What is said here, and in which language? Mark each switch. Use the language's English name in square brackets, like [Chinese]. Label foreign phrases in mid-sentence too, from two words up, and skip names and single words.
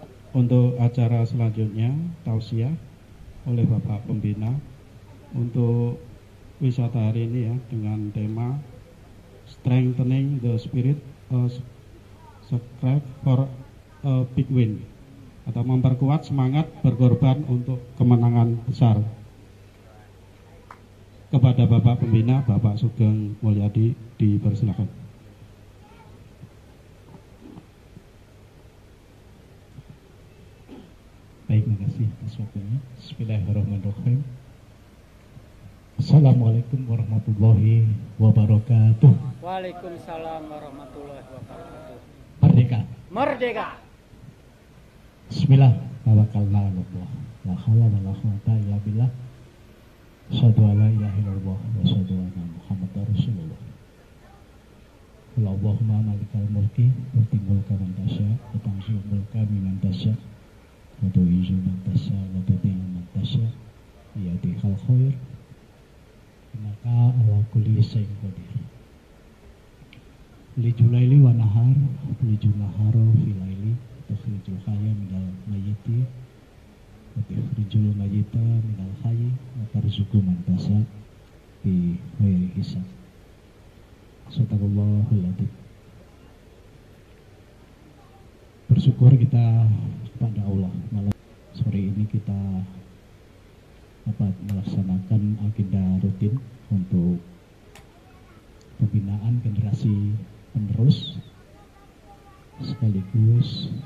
[Indonesian] Untuk acara selanjutnya tausiah oleh Bapak Pembina untuk wisata hari ini ya, dengan tema [English] Strengthening the Spirit, Strive for a Big Win, [Indonesian] atau memperkuat semangat berkorban untuk kemenangan besar. Kepada Bapak Pembina, Bapak Sugeng Mulyadi, dipersilakan. Baik, makasih atas waktunya. [Arabic] بسم الله الرحمن الرحيم السلام عليكم ورحمة الله وبركاته. وعليكم السلام ورحمة الله وبركاته. [Indonesian] Merdeka. Merdeka. [Arabic] بسم الله توكلنا على الله. لا حول ولا قوة إلا بالله. أشهد أن لا إله إلا الله وأشهد أن محمدا رسول الله. اللهم مالك الملك تؤتي الملك من تشاء وتنزع الملك ممن تشاء وتعز من تشاء وتذل من تشاء بيدك الخير إنك على كل شيء قدير. ليج الليل ونهار ليج النهار في الليل تخرج الحي من الميت وتخرج الميت من الحي وترزق من تشاء بغير حساب. صدق الله العظيم. [Indonesian] Bersyukur kita kepada Allah, malam sore ini kita dapat melaksanakan agenda rutin untuk pembinaan generasi penerus sekaligus